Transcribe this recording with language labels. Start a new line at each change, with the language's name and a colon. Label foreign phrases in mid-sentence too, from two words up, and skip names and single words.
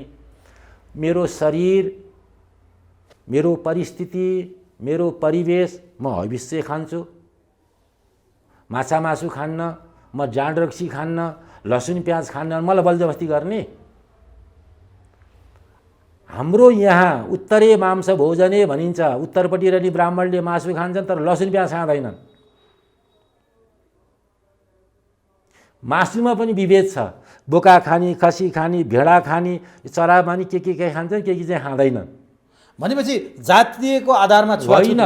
Nepali: मेरो शरीर, मेरो परिस्थिति, मेरो परिवेश, म हविष्य खान्छु, माछा मासु खान्न, म जाँड रक्सी खान्न, लसुन प्याज खान्न, मलाई बलजबस्ती गर्ने? हाम्रो यहाँ
Sanskrit: उत्तरे मांस भोजने
Nepali: भनिन्छ। उत्तरपट्टि रहने ब्राह्मणले मासु खान्छन् तर लसुन प्याज खाँदैनन्। मासुमा पनि विभेद छ। बोका खाने, खसी खाने, भेडा खाने, चरा मानी के खान्छन्, के चाहिँ खाँदैनन्। भनेपछि जातीयको आधारमा छुवाछुत